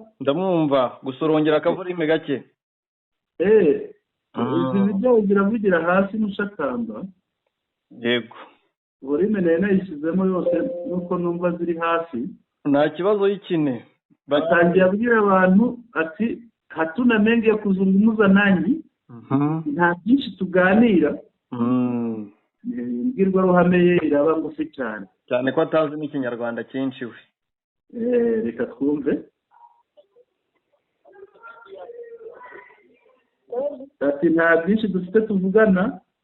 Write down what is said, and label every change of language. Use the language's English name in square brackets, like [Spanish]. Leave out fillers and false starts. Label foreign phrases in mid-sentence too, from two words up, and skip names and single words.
[Kinyarwanda] ndamwumva, gusorongera akavorime gake. izi video ziravugira hasi mushakamba. yego volume nayo nayishyizemo yose nuko numva ziri hasi. Nta kibazo y'ikine. Batangiye abwira abantu ati [Swahili] hatuna mengi ya kuzungumza nanyi. [Kinyarwanda] Nta byinshi tuganira. Imbwirwaruhame ye iraba ngufi cyane. Cyane ko atazi n'ikinyarwanda cyinshi we. Reka twumve. Ati nta byinshi dufite tuvugana.